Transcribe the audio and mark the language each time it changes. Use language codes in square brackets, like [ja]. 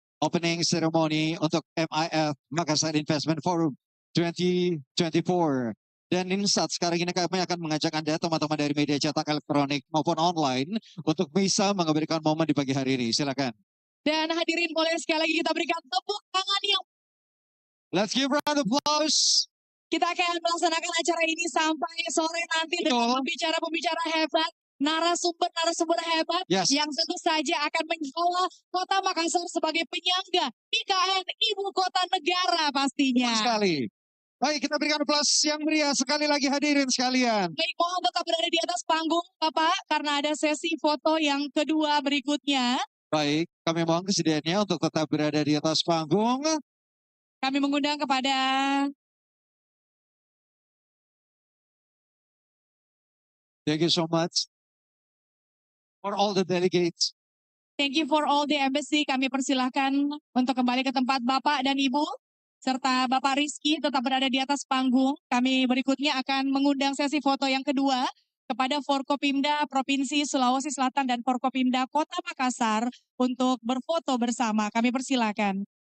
[id] Opening ceremony untuk MIF Makassar Investment Forum 2024. Dan ini saat sekarang ini kami akan mengajak Anda teman-teman dari media cetak elektronik maupun online untuk bisa memberikan momen di pagi hari ini. Silakan. Dan hadirin boleh sekali lagi kita berikan tepuk tangan yang [en] Let's give round of applause. [id] kita akan melaksanakan acara ini sampai sore nanti dengan pembicara-pembicara hebat, narasumber hebat [en] Yes. [id] yang tentu saja akan mengelola Kota Makassar sebagai penyangga IKN Ibu Kota Negara pastinya. Betul sekali. Baik, kita berikan aplaus yang meriah sekali lagi hadirin sekalian. Baik, mohon tetap berada di atas panggung Bapak karena ada sesi foto yang kedua berikutnya. Baik, kami mohon kesediaannya untuk tetap berada di atas panggung. Kami mengundang kepada [en] Thank you so much for all the delegates. Thank you for all the embassy. [id] Kami persilahkan untuk kembali ke tempat Bapak dan Ibu. Serta Bapak Rizky tetap berada di atas panggung. Kami berikutnya akan mengundang sesi foto yang kedua kepada Forkopimda Provinsi Sulawesi Selatan dan Forkopimda Kota Makassar untuk berfoto bersama. Kami persilakan.